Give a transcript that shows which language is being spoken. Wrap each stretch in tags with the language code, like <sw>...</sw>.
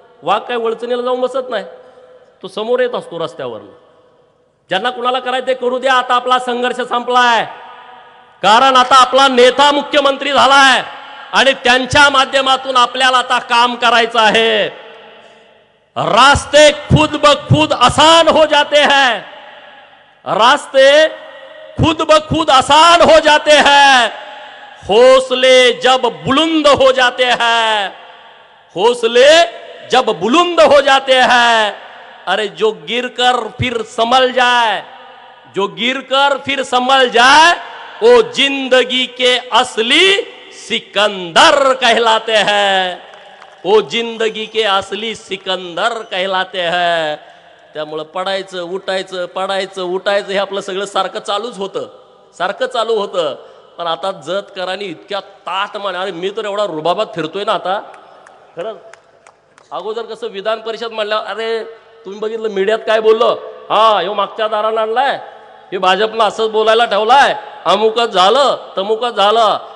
<mr>वाघ काय वळचणीला जाऊन बसत नाही, तो समोर येत असतो रस्त्यावरनं। ज्यांना कुणाला करायचं ते करू द्या, आता आपला संघर्ष संपलाय, कारण आता आपला नेता मुख्यमंत्री झालाय आणि त्यांच्या माध्यमातून आपल्याला आता काम करायचं आहे।</mr> <hi>रास्ते खुद ब खुद आसान हो जाते हैं, रास्ते खुद ब खुद आसान हो जाते हैं, हौसले जब बुलंद हो जाते हैं, हौसले जब बुलंद हो जाते हैं। अरे जो गिरकर फिर संभल जाए, जो गिरकर फिर संभल जाए, वो जिंदगी के असली सिकंदर कहलाते हैं, वो जिंदगी के असली सिकंदर कहलाते हैं।</hi> <mr>त्यामुळे पडायचं उठायचं, पडायचं उठायचं हे आपलं सगळं सारखं चालूच होतं, सारखं चालू होतं। पण आता जत करानी इतक्या ताट म्हणे, अरे मी तर एवढा रुबाबात फिरतोय ना आता, खरंच। अगोदर कसं विधान परिषद म्हणल्यावर, अरे तुम्ही बघितलं मीडियात काय बोललो, हा ह्यो मागच्या दारानं आणलाय, हे भाजपला असंच बोलायला ठेवलाय, अमुकच झालं तमुकच झालं।</mr>